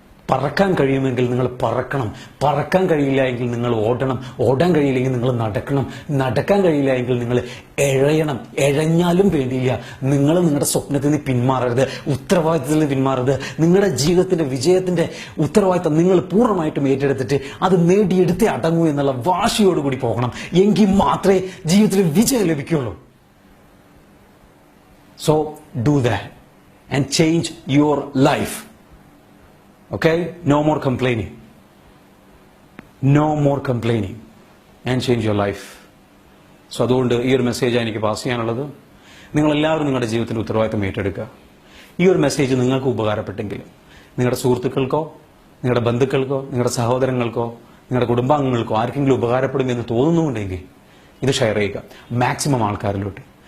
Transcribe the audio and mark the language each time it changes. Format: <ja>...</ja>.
<ml>പറക്കാൻ കഴിയുമെങ്കിൽ നിങ്ങൾ പറക്കണം, പറക്കാൻ കഴിയില്ല എങ്കിൽ നിങ്ങൾ ഓടണം, ഓടാൻ കഴിയില്ലെങ്കിൽ നിങ്ങൾ നടക്കണം, നടക്കാൻ കഴിയില്ല എങ്കിൽ നിങ്ങൾ എഴയണം, എഴഞ്ഞാലും വേണ്ടിയില്ല നിങ്ങൾ നിങ്ങളുടെ സ്വപ്നത്തിൽ നിന്ന് പിന്മാറരുത്, ഉത്തരവാദിത്തത്തിൽ നിന്ന് പിന്മാറരുത്. നിങ്ങളുടെ ജീവിതത്തിന്റെ വിജയത്തിന്റെ ഉത്തരവാദിത്തം നിങ്ങൾ പൂർണ്ണമായിട്ടും ഏറ്റെടുത്തിട്ട് അത് നേടിയെടുത്തേ അടങ്ങൂ എന്നുള്ള വാശിയോടുകൂടി പോകണം. എങ്കിൽ മാത്രമേ ജീവിതത്തിൽ വിജയം ലഭിക്കുള്ളൂ.</ml> <en>So do that and change your life. Okay? No more complaining. No more complaining and change your life.</en> <ml>So അതുകൊണ്ട് ഈ ഒരു മെസ്സേജ് എനിക്ക് പാസ് ചെയ്യാനുള്ളത്. നിങ്ങളെല്ലാവരും നിങ്ങളുടെ ജീവിതത്തിൽ ഉത്തരവാദിത്തം ഏറ്റെടുക്കുക. ഈ ഒരു മെസ്സേജ് നിങ്ങൾക്ക് ഉപകാരപ്പെട്ടെങ്കിൽ നിങ്ങളുടെ സുഹൃത്തുക്കൾക്കോ നിങ്ങളുടെ ബന്ധുക്കൾക്കോ നിങ്ങളുടെ സഹോദരങ്ങൾക്കോ നിങ്ങളുടെ കുടുംബാംഗങ്ങൾക്കോ ആർക്കെങ്കിലും ഉപകാരപ്പെടുമെന്ന് തോന്നുന്നുണ്ടെങ്കിൽ ഇത് ഷെയർ ചെയ്യുക മാക്സിമം ആൾക്കാരിലോട്ട്.</ml>